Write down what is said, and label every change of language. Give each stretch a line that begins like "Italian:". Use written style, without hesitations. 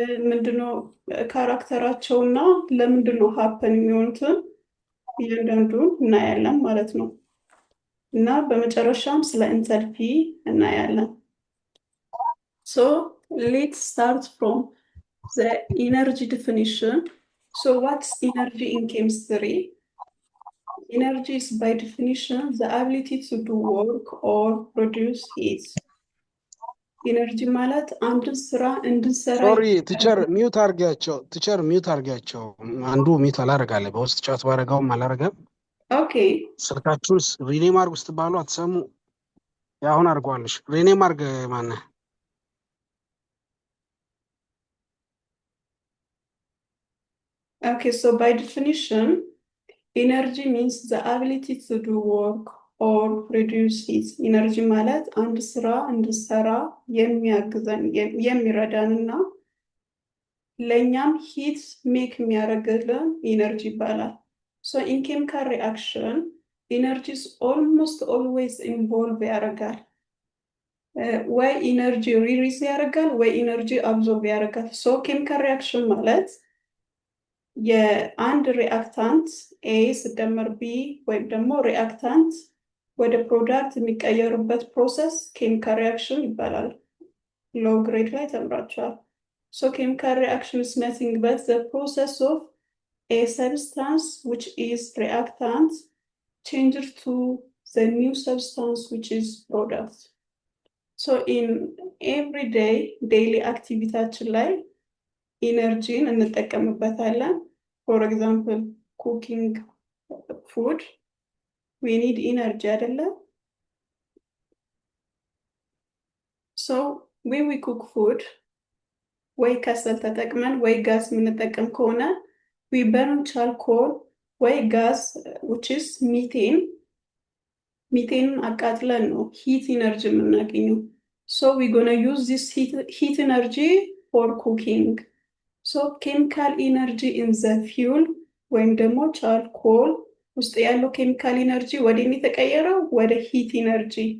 Amharic: ምንድነው ካራክተራቸውና ለምንድነው ሀፐን የሚሆኑትን እያንዳንዱን እናያለን ማለት ነው። እና በመጨረሻም ስለ ኢንተልፒ እናያለን።
English: So let's start from the energy definition. So what's energy in chemistry? Energy is by definition the ability to do work or produce heat.
Amharic: ኢነርጂ ማለት አንድን ስራ እንድንሰራ ሶሪ ቲቸር ሚውት አርጋቸው አንዱ ሚውት አላረጋለ በውስጥ ጫት ባረጋውም አላረጋም። ኦኬ ስልካችሁን ሪኔም አርጉ ስትባሉ አትሰሙ። ያሁን አርጓልሽ ሪኔም አርገ ማነ
English: Okay, so by definition, energy means the ability to do work or produce heat.
Amharic: ኢነርጂ ማለት አንድ ስራ እንድንሰራ የሚያግዘን የሚረዳንና ለኛም ሂት ሜክ የሚያደርግልን ኢነርጂ ይባላል።
English: So in chemical reaction, energy is almost always involved
Amharic: ያደርጋል። ወይ ኢነርጂ ሪሊዝ ያደርጋል ወይ ኢነርጂ አብዞርብ ያደርጋል። So chemical reaction ማለት የአንድ ሪአክታንት ኤ ሲደመር ቢ ወይም ደግሞ ሪአክታንት ወደ ፕሮዳክት የሚቀየሩበት ፕሮሰስ ኬሚካል ሪአክሽን ይባላል። ሎው ግሬድ ላይ ተምራችኋል።
English: ሶ ኬሚካል ሪአክሽን is nothing but the process of a substance which is reactant changes to the new substance which is product. So in everyday daily activity
Amharic: ላይ ኢነርጂን እንጠቀምበታለን።
English: For example, cooking food, we need energy አይደለ? So when we cook food,
Amharic: ወይ ከሰል ተጠቅመን ወይ ጋዝ የምንጠቀም ከሆነ
English: we burn charcoal ወይ ጋዝ which is methane
Amharic: አቃጥለን ነው
English: heat energy
Amharic: የምናገኘው።
English: So we gonna use this heat energy for cooking. So chemical energy in the fuel
Amharic: ወይም ደግሞ ቻርኮል ውስጥ ያለው ኬሚካል ኢነርጂ ወደ የተቀየረው ወደ ሂት ኢነርጂ